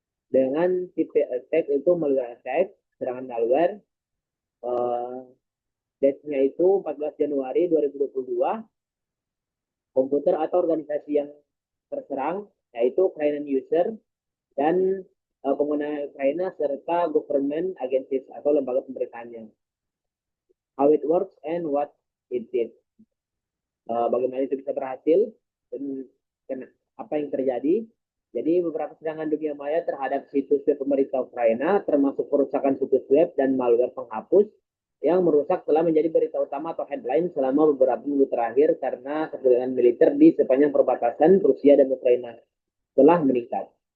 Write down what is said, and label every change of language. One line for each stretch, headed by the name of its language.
Indonesian: Dengan tipe attack itu malware attack, serangan malware, date-nya itu 14 Januari 2022, komputer atau organisasi yang terserang yaitu
English: Ukrainian user
Indonesian: dan pengguna Ukraina serta
English: government agencies
Indonesian: atau lembaga pemerintahnya.
English: How it works and what it did.
Indonesian: Bagaimana itu bisa berhasil dan apa yang terjadi. Jadi beberapa serangan dunia maya terhadap situs web pemerintah Ukraina termasuk perusakan situs web dan malware penghapus yang merusak telah menjadi berita utama atau headline selama beberapa minggu terakhir karena ketegangan militer di sepanjang perbatasan Rusia dan Ukraina telah meningkat.